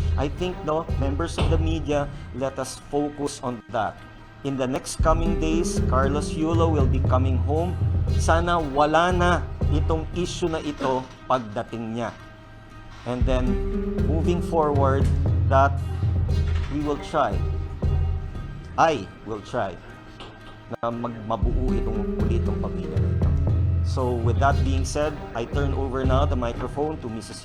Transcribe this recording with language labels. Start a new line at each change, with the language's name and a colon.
English: I think, members of the media, let us focus on that. In the next coming days, Carlos Yulo will be coming home.
Filipino: Sana wala na itong issue na ito pagdating niya.
English: And then, moving forward, that we will try. I will try
Filipino: na mabuo itong pamilya na ito.
English: So with that being said, I turn over now the microphone to Mrs.